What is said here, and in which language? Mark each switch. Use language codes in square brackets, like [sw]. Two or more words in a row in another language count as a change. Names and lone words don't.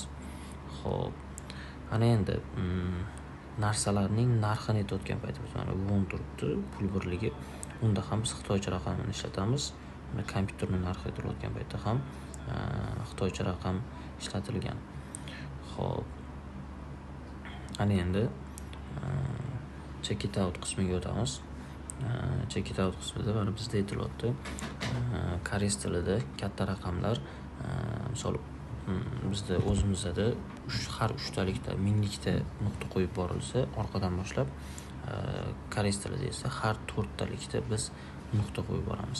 [uz] Xo'p, ana endi narsalarning narxini aytayotgan paytimizda mana won turibdi, pul birligi. Unda ham biz xitoycha raqamini ishlatamiz. Mana kompyuterning narxi aytilayotgan paytda ham xitoycha raqam ishlatilgan. Xo'p, ana endi [en] check it out [uz] qismiga o'tamiz. [en] Check it out [uz] qismida mana bizda aytilyapti, koreys tilida katta raqamlar, misol bizda o'zimizda har 3talikda minglikda nuqta qo'yib borilsa, orqadan boshlab, koreys tilida esa har 4talikda biz nuqta qo'yib boramiz.